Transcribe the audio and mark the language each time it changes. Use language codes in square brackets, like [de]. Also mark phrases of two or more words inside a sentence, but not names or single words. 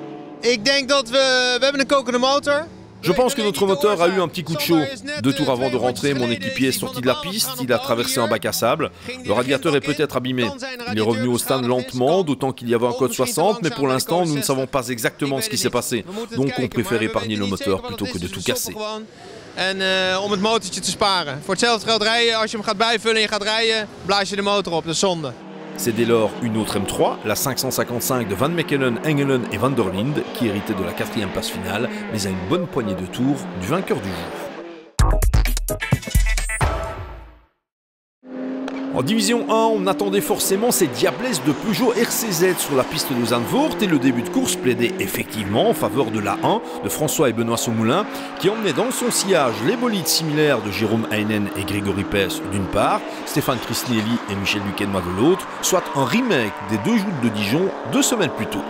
[fr] Je pense que notre moteur a eu un petit coup de chaud. 2 tours avant de rentrer, mon équipier est sorti de la piste, il a traversé un bac à sable. Le radiateur est peut-être abîmé. Il est revenu au stand lentement, d'autant qu'il y avait un code 60, mais pour l'instant, nous ne savons pas exactement ce qui s'est passé. Donc on préfère épargner le moteur plutôt que de tout casser. [nl] Om het motortje te sparen. Voor hetzelfde geld rijden, als je hem gaat bijvullen en je gaat rijden, blaas je de motor op, dat is zonde. [fr] C'est dès lors une autre M3, la 555 de Van Mechelen, Engelen et Van der Linde, qui héritait de la 4e place finale, mais à une bonne poignée de tours du vainqueur du jour. En division 1, on attendait forcément ces diablesses de Peugeot RCZ sur la piste de Zandvoort et le début de course plaidait effectivement en faveur de la 1 de François et Benoît Saumoulin qui emmenait dans son sillage les bolides similaires de Jérôme Heinen et Grégory Pes d'une part, Stéphane Cristinelli et Michel Duquesnoy de l'autre, soit un remake des 2 joutes de Dijon 2 semaines plus tôt.